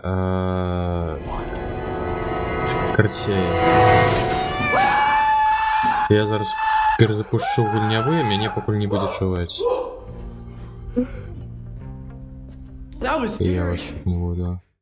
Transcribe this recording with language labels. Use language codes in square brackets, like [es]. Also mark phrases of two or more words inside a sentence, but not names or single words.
[be] Короче, я зараз перезапущу гульнявы, мяне пакуль не будзе чуваць. І я вас чуть не буду.